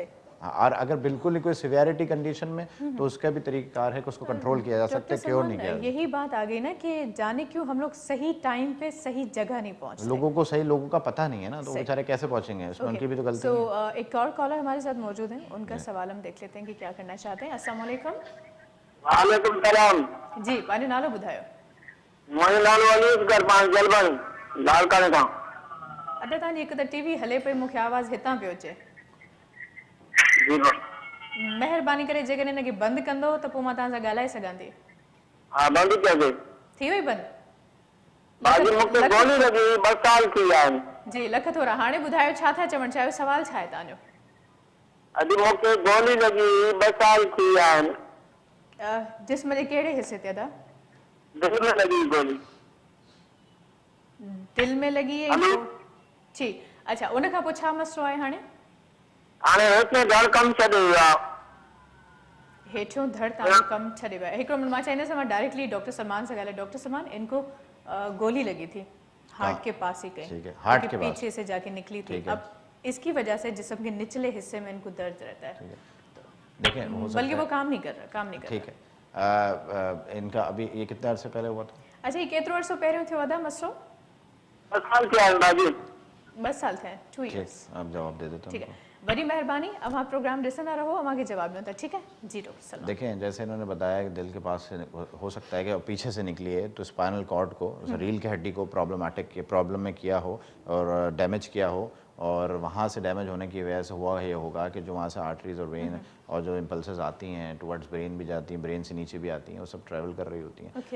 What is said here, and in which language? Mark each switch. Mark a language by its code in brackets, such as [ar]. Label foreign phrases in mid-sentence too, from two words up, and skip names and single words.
[ur] اور اگر بالکل ہی کوئی [en] severity condition [ur] میں، تو اس کا بھی طریقہ کار ہے کہ اس کو کنٹرول کیا جا سکتا ہے، کیور نہیں کیا. یہی بات آ گئی نا کہ جانے کیوں ہم لوگ صحیح ٹائم پے صحیح جگہ نہیں پہنچتے, لوگوں کا پتا نہیں ہے نا، تو بے چارے کیسے پہنچیں گے، اس میں ان کی بھی تو غلطی ہے. ایک اور کالر ہمارے ساتھ موجود ہے، ان کا سوال ہم دیکھ لیتے ہیں کہ کیا کرنا چاہتے ہیں. [ar] السلام عليكم. وعليكم السلام. [sd] जी पानी नालो बुधायो। मुझे नालो अलीस गरबान जलबन लालकाने का। अदा तानी एक त टीवी हले पे, मुख्य आवाज हितां पे अचे। मेहरबानी करे जेकॾहिं हिनखे बंदि कंदो त पोइ मां तव्हां सां ॻाल्हाए सघां थी। हा बंदि कजे। थी वई बंदि? बाजी मूंखे गोली लगी 2 साल थी आहिनि। जी लख थोरा, हाणे ॿुधायो छा था चवणु चाहियो, सवाल छा आहे तव्हांजो? अॼु मूंखे गोली लगी 2 साल थी आहिनि। जिस्म जे कहिड़े हिसे ते? अदा दिल में लगी गोली। [ur] دل میں لگی ہے؟ جی اچھا, [sd] उन खां पोइ छा मसलो आहे हाणे? हाणे हेठियों धड़ कमु छॾे वियो आहे। हेठियों धड़ तव्हांजो कमु छॾे वियो आहे। हिकिड़ो मिनट, मां चाहींदसि मां डायरेक्टली डॉक्टर सलमान से ॻाल्हायां। [ur] ڈاکٹر سلمان، ان کو گولی لگی تھی ہارٹ کے پاس ہی کہیں، ہارٹ کے پیچھے سے جا کے نکلی تھی. اب اس کی وجہ سے جسم کے نچلے حصے میں ان کو درد رہتا ہے, دیکھیں بلکہ وہ کام نہیں کر رہا. ٹھیک ہے، ان کا ابھی یہ کتنے عرصے پہلے ہوا تھا? [sd] अच्छा, ये केतिरो अर्सो पहिरियों थियो अदा मसलो? 2 साल थिया आहिनि बाजी। 2 साल थिया, 2 इयर्स। [ur] آپ جواب دے دیتے. ٹھیک ہے، بڑی مہربانی، اب آپ پروگرام [sd] ॾिसंदा रहो, अमांखे जवाब ॾियो था। [ur] ٹھیک ہے جی ڈاکٹر سلمان. دیکھیں، جیسے انہوں نے بتایا کہ دل کے پاس سے ہو سکتا ہے کہ پیچھے سے نکلی ہے، تو [en] spinal cord [ur] کو، ریڑھ کی ہڈی کو پرابلم میں کیا ہو اور ڈیمج کیا ہو، اور وہاں سے ڈیمج ہونے کی وجہ سے ہوا یہ ہوگا کہ جو وہاں سے آرٹریز اور وین اور جو امپلسز آتی ہیں [en] towards brain [ur] بھی جاتی ہیں، برین سے نیچے بھی آتی ہیں، وہ سب ٹریول کر رہی ہوتی ہیں.